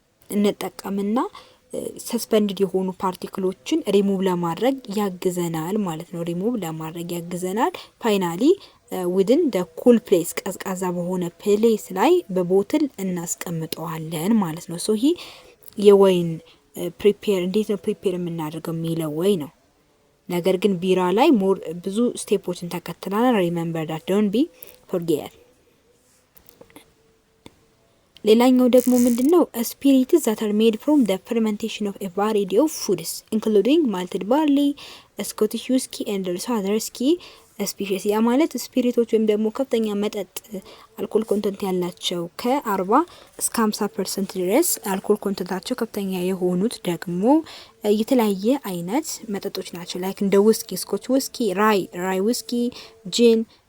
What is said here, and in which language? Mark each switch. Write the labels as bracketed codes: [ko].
[am] እንጠቀምና ሰስፔንድድ የሆኑ ፓርቲክሎችን ሪሙቭ ለማድረግ ያግዘናል ማለት ነው። ሪሙቭ ለማድረግ ያግዘናል። [en] ፋይናሊ ዊድን ደ ኩል ፕሌስ [am] ቀዝቃዛ በሆነ ፕሌስ ላይ በቦትል እናስቀምጠዋለን ማለት ነው። ሶ ይሄ የወይን ፕሪፔር እንዴት ነው ፕሪፔር የምናደርገው የሚለው ወይ ነው። ነገር ግን ቢራ ላይ ሞር ብዙ ስቴፖችን ተከትለናል። [en] ሪሜምበር ዳት ዶንት ቢ ፎርጌት። [am] ሌላኛው ደግሞ ምንድነው? [en] ስፒሪትስ that are made from the fermentation of a variety of foods including malted barley, Scottish whiskey and also other whiskey species. [am] ያ ማለት ስፒሪቶች ወይም ደግሞ ከፍተኛ መጠጥ አልኮል ኮንተንት ያላቸው ከ40 እስከ 50% ድረስ አልኮል ኮንተንታቸው ከፍተኛ የሆኑት ደግሞ የተለያየ አይነት መጠጦች ናቸው። ላይክ እንደ ውስኪ፣ ስኮች ውስኪ፣ ራይ ውስኪ፣ ጂን